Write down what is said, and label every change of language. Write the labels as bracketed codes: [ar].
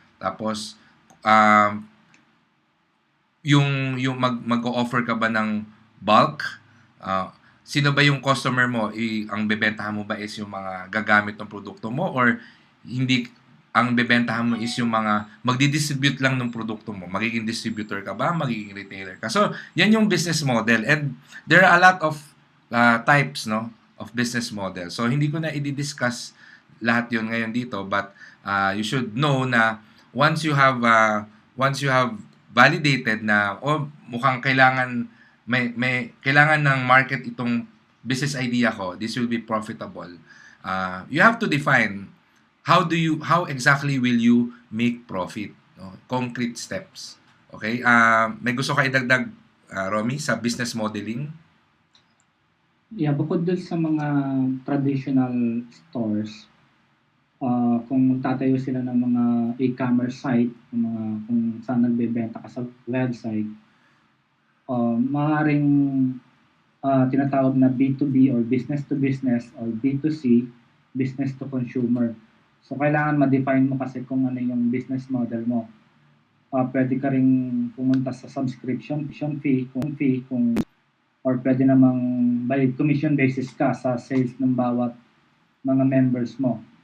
[tl] Tapos, yung mag-o-offer ka ba ng bulk? Sino ba yung customer mo? Ang bebentahan mo ba is yung mga gagamit ng produkto mo, or hindi, ang bebentahan mo is yung mga magdi-distribute lang ng produkto mo? Magiging distributor ka ba? Magiging retailer ka? So, yan yung business model. [en] And there are a lot of types, no, of business model. [tl] So, hindi ko na i-discuss lahat yon ngayon dito, [en] but you should know [tl] na [en] once you have validated [tl] na mukhang kailangan kailangan ng market itong business idea ko, [en] this will be profitable. You have to define how exactly will you make profit, no? Concrete steps. [tl] Okay? May gusto ka idagdag, Romy, sa business modeling? Yeah, bukod dun sa mga traditional stores, kung magtatayo sila ng mga e-commerce site, kung saan nagbebenta ka sa website, maaaring tinatawag na B2B or business to business or B2C, business to consumer. So, kailangan ma-define mo kasi kung ano yung business model mo. Pwede ka ring pumunta sa subscription fee kung or pwede namang by commission basis ka sa sales ng bawat mga members mo.